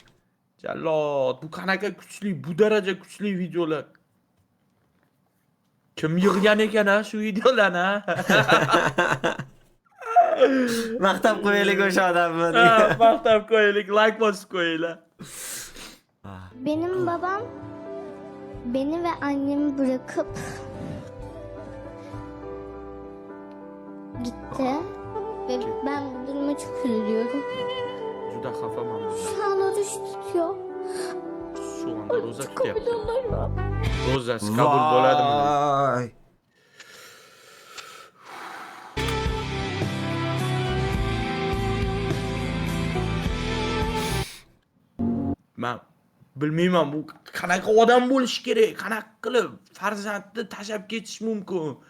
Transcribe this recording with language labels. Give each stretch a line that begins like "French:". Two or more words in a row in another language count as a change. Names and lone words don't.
Uzbek: Jallod, bu qanaqa kuchli, bu daraja kuchli videolar. Kim yig'gan ekan shu videolarni? Maqtab qo'yaylik o'sha odamni. Maqtab qo'yaylik, like bosib qo'yinglar.
Turkish: Benim babam beni ve annemi bırakıp gitti ve ben bu duruma çok üzülüyorum.
Uzbek: Juda xafaman.
Turkish: Şu an oruç tutuyor.
Uzbek: Şu anda roza tutyapti.
Turkish: Kabul olur mu?
Uzbek: Rozasi qabul bo'ladimi? Voy. Men bilmayman bu qanaqa odam bo'lish kerak, qanaqa qilib farzandni tashlab ketish mumkin.